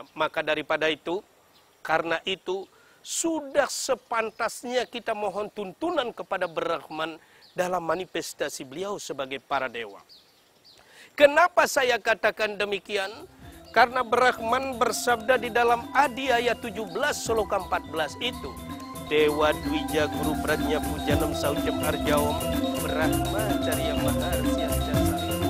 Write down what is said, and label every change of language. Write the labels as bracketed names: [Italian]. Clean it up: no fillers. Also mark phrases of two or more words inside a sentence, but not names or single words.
[Indonesian] Maka daripada itu, karena itu sudah sepantasnya kita mohon tuntunan kepada Brahman dalam manifestasi beliau sebagai para dewa. Kenapa saya katakan demikian? Karena Brahman bersabda di dalam Adi ayat 17 sloka 14 itu, [Sanskrit] Dewa Dwija Guru Prajna Pujanam Saucam Arjawam Brahma Carya Maharsiya Jasari.